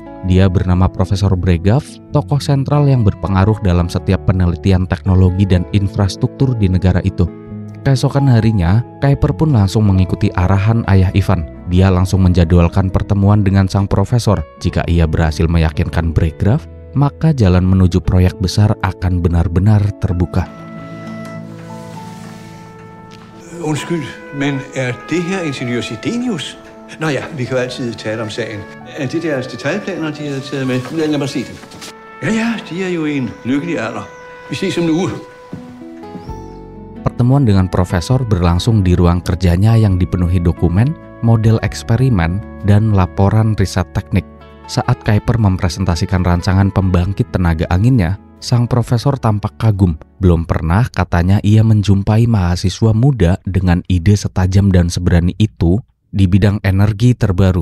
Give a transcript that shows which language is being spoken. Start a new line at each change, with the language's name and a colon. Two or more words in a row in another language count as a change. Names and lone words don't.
Indonesian: Dia bernama Profesor Bregav, tokoh sentral yang berpengaruh dalam setiap penelitian teknologi dan infrastruktur di negara itu. Keesokan harinya, Kuiper pun langsung mengikuti arahan ayah Ivan. Dia langsung menjadwalkan pertemuan dengan sang profesor. Jika ia berhasil meyakinkan Bregav, maka jalan menuju proyek besar akan benar-benar terbuka.
Danish: Undskyld, men er det her ingeniør Sedenius? Nå ja, vi kan jo altid tale om sagen. Er det deres detaljplaner, de havde taget med? Lad mig se dem. Ja, de er jo i en lykkelig alder. Vi ses om en uge.
Indonesian: Pertemuan dengan profesor berlangsung di ruang kerjanya yang dipenuhi dokumen, model eksperimen, dan laporan riset teknik. Saat Kuiper mempresentasikan rancangan pembangkit tenaga anginnya, sang profesor tampak kagum. Belum pernah katanya ia menjumpai mahasiswa muda dengan ide setajam dan seberani itu di bidang energi terbaru.